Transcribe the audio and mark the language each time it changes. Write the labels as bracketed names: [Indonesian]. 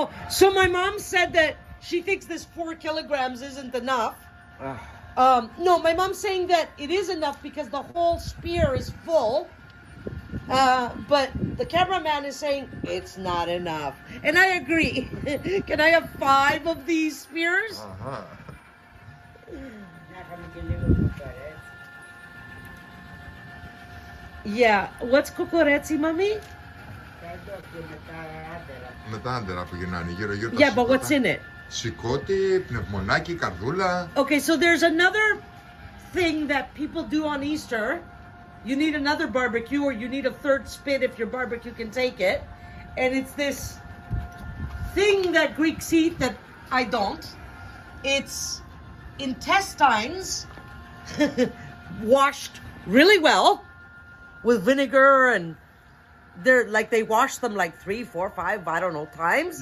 [English] So my mom said that she thinks this 4 kilograms isn't enough. No, my mom's saying that it is enough because the whole spear is full. But the cameraman is saying it's not enough. And I agree. Can I have 5 of these spears? Αχα. [Greek] Να είχαμε και λίγο κουκαρέτσι. [English] Yeah. What's kokoretsi, mommy? [Greek] Κάτω και μετά άντερα. Με τα άντερα που γυρνάνε γύρω-γύρω. [English] Yeah, but what's in it? [Greek] Σηκώτη, πνευμονάκι, καρδούλα. [English] Okay, so there's another thing that people do on Easter. You need another barbecue, or you need a third spit if your barbecue can take it. And it's this thing that Greeks eat that I don't. It's intestines washed really well with vinegar, and they're like, they wash them like 3, 4, 5, I don't know, times.